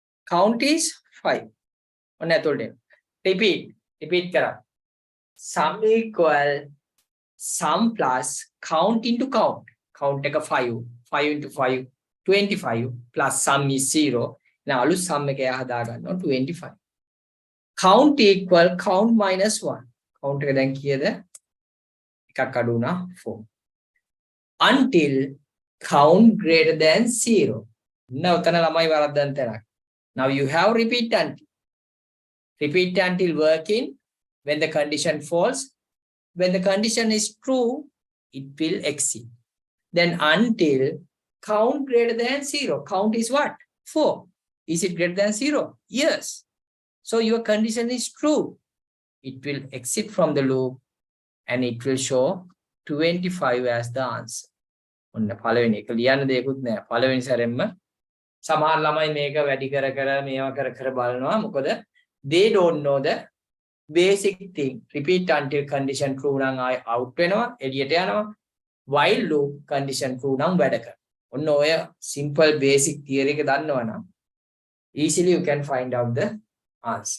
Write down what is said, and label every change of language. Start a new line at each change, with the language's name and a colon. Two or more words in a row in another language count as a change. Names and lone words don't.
English: Count is 5. Repeat. Repeat kara. Sum equal sum plus count into count. Count take a 5. 5 into 5, 25 plus sum is 0.
Sinhala: Now alu sum එක එහා දාගන්නවා 25.
English: Count equal count minus 1.
Sinhala: Count එක දැන් කීයද? එකක් අඩු වුණා 4.
English: Until count greater than 0.
Sinhala: Now උතන ළමයි වරද්දන් තැනක්.
English: Now you have repeat until. Repeat until working when the condition false. When the condition is true, it will exceed. Then until count greater than 0. Count is what? 4. Is it greater than 0? Yes. So your condition is true. It will exit from the loop and it will show 25 as the answer.
Sinhala: ඔන්න පළවෙනි එක ලියන්න දෙයක්වත් නැහැ. පළවෙනි සැරෙන්ම සමහර ළමයි මේක වැඩි කර කර මේවා කර කර බලනවා. මොකද
English: they don't know the basic thing. Repeat until condition true
Sinhala: නම් ආයි out වෙනවා, එළියට යනවා.
English: While loop condition true
Sinhala: නම් වැඩ කරනවා. ඔන්න ඔය
English: simple basic theory
Sinhala: එක දන්නවනම්
English: easily you can find out the answer.